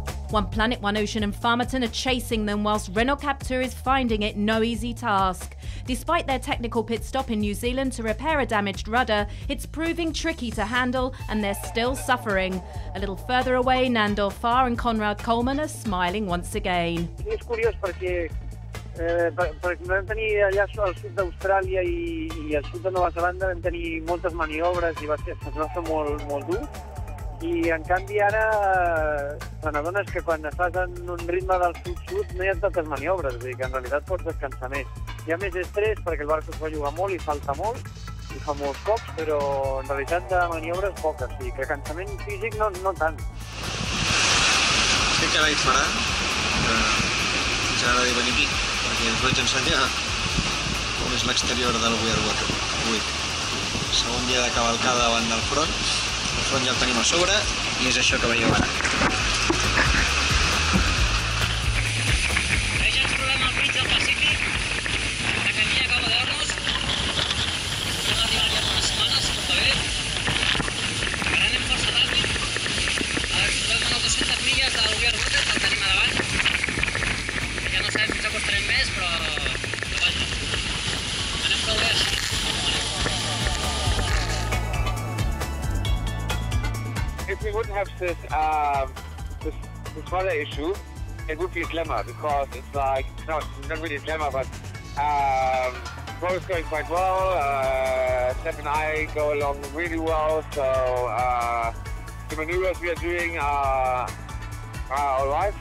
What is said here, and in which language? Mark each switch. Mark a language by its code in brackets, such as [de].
[en] One Planet, One Ocean and Farmerton are chasing them whilst Renault Captur is finding it no easy task. Despite their technical pit stop in New Zealand to repair a damaged rudder, it's proving tricky to handle and they're still suffering. A little further away, Nandor Farr and Conrad Coleman are smiling once again. [ca] És curiós perquè vam tenir allà al sud d'Austràlia i al sud de Nova Zelanda vam tenir moltes maniobres i es va fer molt dur. I en canvi ara te n'adones que quan estàs en un ritme del sud-sud no hi ha tantes maniobres, és a dir, que en realitat pots descansar més. Hi ha més estrès perquè el barco es va jugar molt i falta molt, i fa molts cops, però en realitat de maniobres poques, i que cansament físic no tant. Què carai farà? Ens agrada venir aquí, perquè us vaig ensenyar com és l'exterior del We Are Water avui. Segon dia de cavalcada davant del front. El front ja el tenim a sobre i és això que veieu ara. Veig el problema al mig del Pacífic, la camilla acaba de hornos. Vam arribar ja fa unes setmanes, tot va bé. Ara anem força ràpid. Ara trobem unes 200 milles del We Are Water, que el tenim a davant. Ja no sabem fins a quan estarem més, però vaja, anem prou bé així. [en] If we wouldn't have this weather issue, it would be a glamour because it's like, no, not really a glamour, but the boat is going quite well. Steph and I go along really well, so the maneuvers we are doing are all right.